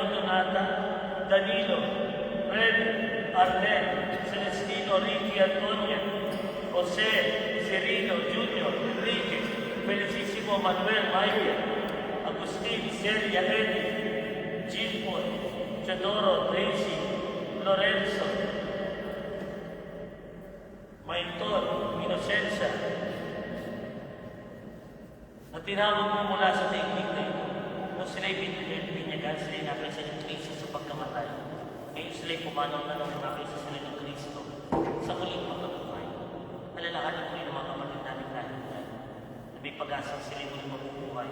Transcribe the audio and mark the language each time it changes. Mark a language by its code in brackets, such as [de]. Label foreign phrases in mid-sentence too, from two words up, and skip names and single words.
[tl] Donata, Danilo, Fred, Arnel, Celestino, Ricky, Antonia, José, Cirilo, Junior, Enrique, Felicísimo, Manuel, Maya, Agustín, Celia, Eddie, Gilpo, Teodoro, Tracy, Lorenzo, Maitor, Inocencia, na tinawag mo mula sa daigdig na ito. Kung sila'y binyagan, sila'y nakaysa ng Kristo sa pagkamatay. Ngayon sila'y pumanaw na nung nakaysa sila ng Kristo sa muling pagkabuhay. Alalahanin mo yung mga kapatid namin dahil na may pag-asang sila'y muling mabubuhay.